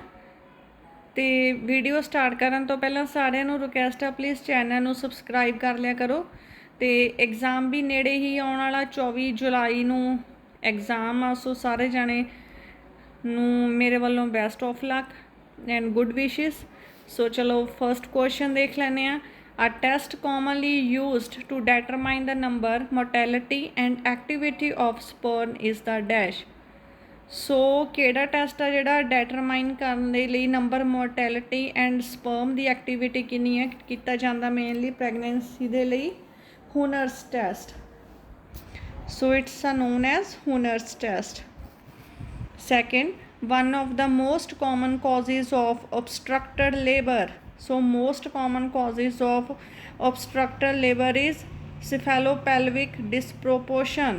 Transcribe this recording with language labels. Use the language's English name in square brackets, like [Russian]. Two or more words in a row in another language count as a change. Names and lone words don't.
[Punjabi] ਤੇ ਵੀਡੀਓ ਸਟਾਰਟ ਕਰਨ ਤੋਂ ਪਹਿਲਾਂ ਸਾਰਿਆਂ ਨੂੰ ਰਿਕੁਐਸਟ ਆ ਪਲੀਜ਼ ਚੈਨਲ ਨੂੰ ਸਬਸਕ੍ਰਾਈਬ ਕਰ ਲਿਆ ਕਰੋ। ਤੇ ਐਗਜ਼ਾਮ ਵੀ ਨੇੜੇ ਹੀ ਆਉਣ ਵਾਲਾ 24 ਜੁਲਾਈ ਨੂੰ ਐਗਜ਼ਾਮ ਆ। ਸੋ ਸਾਰੇ ਜਾਣੇ ਨੂੰ ਮੇਰੇ ਵੱਲੋਂ [English] best of luck and good wishes. [Hindi] So chalo [English] first question [Hindi] देख लेने हैं. [English] A test commonly used to determine the number, motility and activity of sperm is the dash. [Punjabi] So ਕਿਹੜਾ ਟੈਸਟ ਆ ਜਿਹੜਾ ਡੈਟਰਮਾਈਨ ਕਰਨ ਦੇ ਲਈ ਨੰਬਰ, [English] mortality and sperm [Punjabi] ਦੀ ਐਕਟੀਵਿਟੀ ਕਿੰਨੀ ਹੈ ਕੀਤਾ ਜਾਂਦਾ [English] mainly pregnancy [Punjabi] ਦੇ ਲਈ? [English] Huhner's test. So it's known as Huhner's test. Second, one of the most common causes of obstructed labor. So most common causes of obstructed labor is cephalopelvic disproportion.